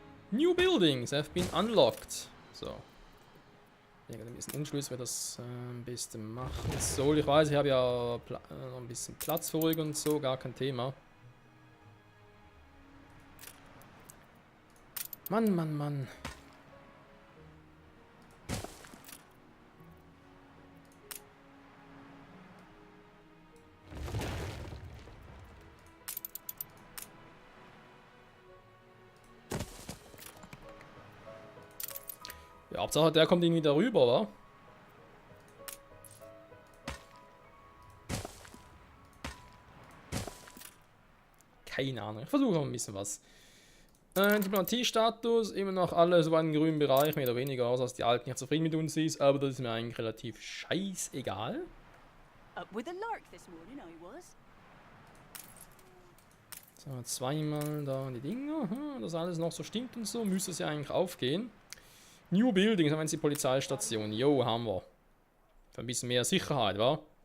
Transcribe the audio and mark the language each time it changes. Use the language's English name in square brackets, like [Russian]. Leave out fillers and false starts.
[English] New buildings have been unlocked. [German] So. Ich bin ein bisschen unschlüssig, wer das am besten machen soll. Ich weiß, ich habe ja noch ein bisschen Platz für ruhig und so, gar kein Thema. Mann, Mann, Mann. Ja, Hauptsache der kommt irgendwie darüber, wa? Keine Ahnung. Ich versuche noch ein bisschen was. Diplomatie-Status, immer noch alle so einen grünen Bereich, mehr oder weniger, außer dass die Alten nicht zufrieden mit uns ist, aber das ist mir eigentlich relativ scheißegal. [English] Up with a lark this morning, I was. [German] So, zweimal da die Dinger, dass alles noch so stimmt und so, müsste es ja eigentlich aufgehen. [English] New Buildings, [German] haben wir jetzt die Polizeistation, jo, haben wir. Für ein bisschen mehr Sicherheit, wa?